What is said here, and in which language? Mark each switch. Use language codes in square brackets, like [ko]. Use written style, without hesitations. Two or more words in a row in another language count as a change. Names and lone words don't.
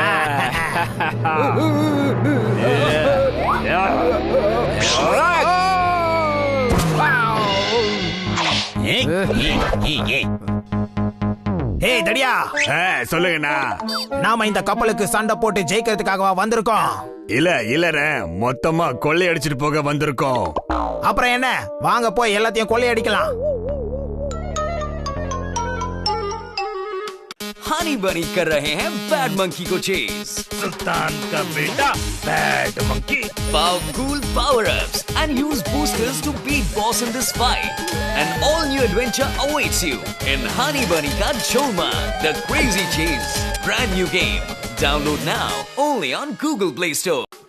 [ta] ஏய் தடியா, சொல்லுங்கண்ணா. நாம இந்த கப்பலுக்கு சண்டை போட்டு ஜெயிக்கிறதுக்காகவா வந்திருக்கோம்? இல்ல மொத்தமா கொள்ளையடிச்சிட்டு போக வந்திருக்கோம். அப்புறம் என்ன, வாங்க போய் எல்லாத்தையும் கொள்ளையடிக்கலாம். [hi] हनी बनी कर रहे हैं [en] bad monkey [hi] को चेस. सुल्तान का बेटा [en] bad monkey. Powerful power-ups and use boosters to beat boss in this fight. An all-new adventure awaits you in Honey Bunny Ka Jholma, The Crazy Chase. Brand new game. Download now only on Google Play Store.